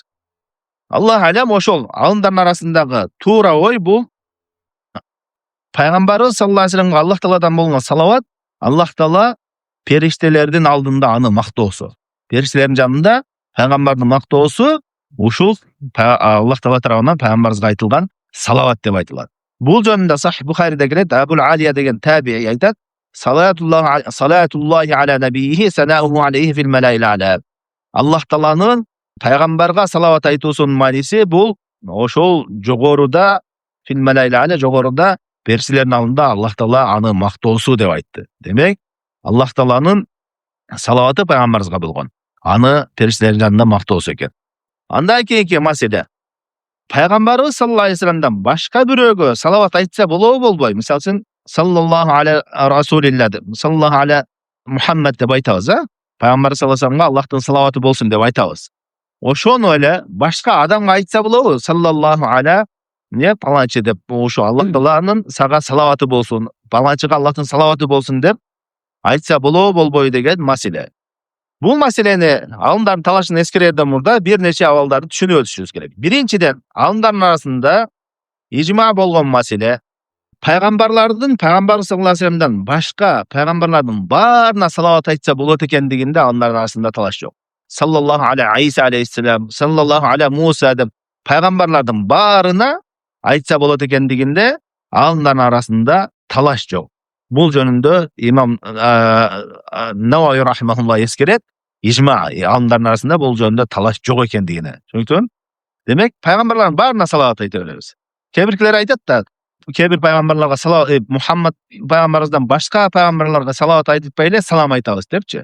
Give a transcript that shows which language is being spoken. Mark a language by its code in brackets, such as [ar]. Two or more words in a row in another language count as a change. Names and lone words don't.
[ar] الله أعلم [ky] ошол алымдардын арасындагы туура ой бул пайгамбарыбыз [ar] صلى الله عليه وسلم [ky] Аллах Тааладан болгон салават, Аллах Таала периштелердин алдында аны мактоосу. Периштелердин жанында пайгамбардын мактоосу ушул Аллах Таала тарабынан пайгамбарыбызга айтылган салават деп айтылат. Бул жөнүндө Сахих Бухариде келет, Абул Алия деген табии айтат: [ar] "صلاة الله على النبي ثناؤه عليه في الملأ الأعلى". [ky] Аллах Тааланын пайгамбарга салават айтуусунун мааниси бул ошол жогоруда, [ar] في الملأ الأعلى, [ky] жогоруда периштелердин алдында Аллах Таала аны мактоосу деп айтты. Демек, Аллах Тааланын салаваты пайгамбарыбызга болгон. Аны периштелердин жанында мактоосу экен. Андан кийинки маселе: пайгамбарыбыз [ar] صلى الله عليه وسلم [ky] башка бирөөгө салават айтса болобу болбойбу? Мисалы үчүн [ar] صلى الله على رسول الله [ky] деп, [ar] صلى الله على محمد [ky] деп айтабыз, Пайгамбар [ar] صلى الله عليه وسلم [ky] Аллахтын салаваты болсун деп айтабыз. Ошону эле башка адамга айтса болобу? [ar] صلى الله على [ky] не паланчы деп, ошо Аллах Тааланын сага салаваты болсун, паланчыга Аллахтын салаваты болсун деп айтса болобу болбойбу деген маселе. Бул маселени алымдардын талашын эскерерден мурда бир нече абалдарды түшүнүп өтүшүбүз керек. Биринчиден, алымдардын арасында ижма болгон маселе пайгамбарлардын, пайгамбар [ar] صلى الله عليه وسلم [ky] башка пайгамбарлардын баарына салават айтса болот экендигинде алымдардын арасында талаш жок. [ar] صلى الله على عيسى عليه السلام, صلى الله على موسى [ky] деп пайгамбарлардын баарына айтса болот экендигинде алымдардын арасында талаш жок. Бул жөнүндө имам Навави рахимахуллах эскерет, ижма алымдардын арасында бул жөнүндө талаш жок экендигине. Түшүнүктүбү? Демек, пайгамбарлардын баарына салават айта беребиз. Кээ биркилер айтат да, кээ бир пайгамбарларга салават, Мухаммад пайгамбарыбыздан башка пайгамбарларга салават айтпай эле салам айтабыз депчи.